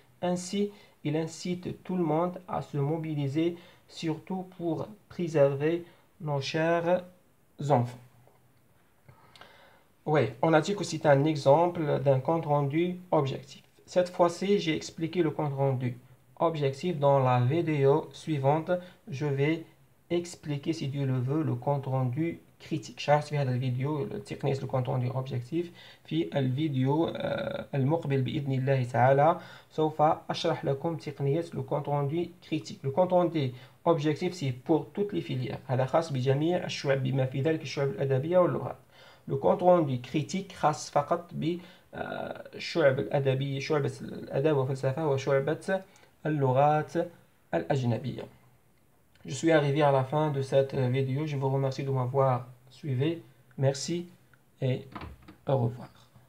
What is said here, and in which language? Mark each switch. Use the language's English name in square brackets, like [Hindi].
[French] Ainsi, il incite tout le monde à se mobiliser, surtout pour préserver nos chers enfants. Oui, on a dit que c'est un exemple d'un compte rendu objectif. Cette fois-ci, j'ai expliqué le compte rendu objectif. Dans la vidéo suivante, je vais expliquer, si Dieu le veut, le compte rendu critique. [Arabic] شرحت في هذا الفيديو تقنية le contenu objectif. في الفيديو المقبل بإذن الله تعالى سوف أشرح لكم تقنية le contenu critique. [French] Le contenu objectif c'est pour toutes les filières. [Arabic] هذا خاص بجميع الشعب بما في ذلك الشعب الأدبية واللغات. Le contenu critique خاص فقط بالشعب الأدبية، شعبة الأدب والفلسفة وشعبة اللغات الأجنبية. [French] Je suis arrivé à la fin de cette vidéo. Je vous remercie de m'avoir suivi. Merci et au revoir.